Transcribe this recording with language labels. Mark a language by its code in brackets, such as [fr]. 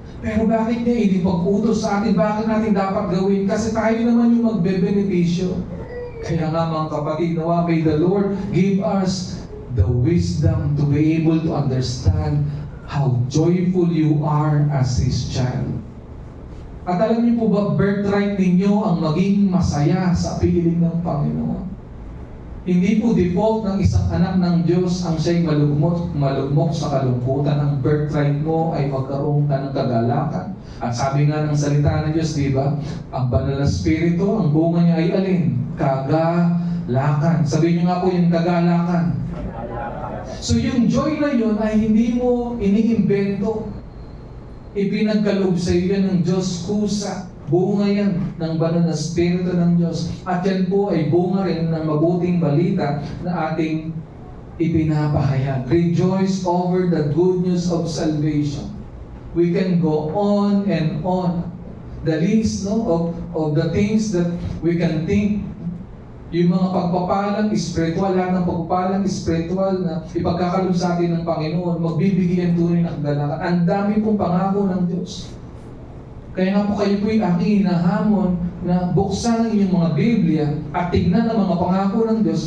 [tl] Pero bakit niya hindi pag-utos sa atin? Bakit natin dapat gawin? Kasi tayo naman yung magbe-benepisyo. [en] Kaya nga mga kapatid, nawa may the Lord give us the wisdom to be able to understand how joyful you are as His child. [tl] At alam niyo po ba, birthright ninyo ang maging masaya sa piling ng Panginoon. Hindi po default ng isang anak ng Diyos ang siya'y malugmok sa kalungkutan. Ang birthright mo ay magkaroon ka ng kagalakan. At sabi nga ng salita ng Diyos, di ba? Ang banal na spirito, ang bunga niya ay alin? Kagalakan. Sabihin niyo nga po yung kagalakan. So yung joy na yun ay hindi mo iniimbento. Ipinagkaloob sa iyo yan ng Diyos kusa. Bunga yan ng banal na spirito ng Diyos. At yan po ay bunga rin ng mabuting balita na ating ipinapahayag. [en] Rejoice over the good news of salvation. We can go on and on. The list of the things that we can think [tl] Yung mga pagpapalang spiritual, lahat ng pagpapalang spiritual na ipagkakalob sa atin ng Panginoon, magbibigyan tunay ng kagalakan. Ang dami pong pangako ng Diyos. Kaya nga po kayo po'y aking hinahamon na buksan ang inyong mga Biblia at tignan ang mga pangako ng Diyos.